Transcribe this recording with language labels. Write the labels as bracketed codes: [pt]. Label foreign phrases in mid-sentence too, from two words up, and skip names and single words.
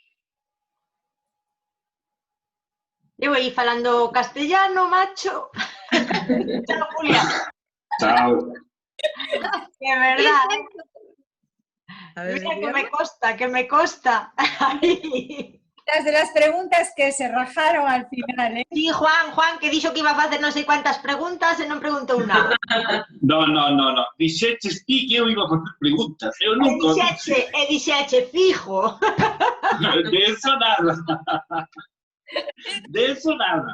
[gl] Eu aí falando castellano, macho. Chao, Julia. Chao. [es] Que verdad. A ver, [gl] Mira que me costa. [es] Las de las preguntas que se rajaron al final, ¿eh? [gl] Sí, Juan, que dixo que iba a facer non sei cuántas preguntas e non preguntou nada. [es] No. [gl] Dixeches ti que eu iba a facer preguntas. Eu nunca o dixen. Dixeche, fijo. [es] De eso nada. De eso nada.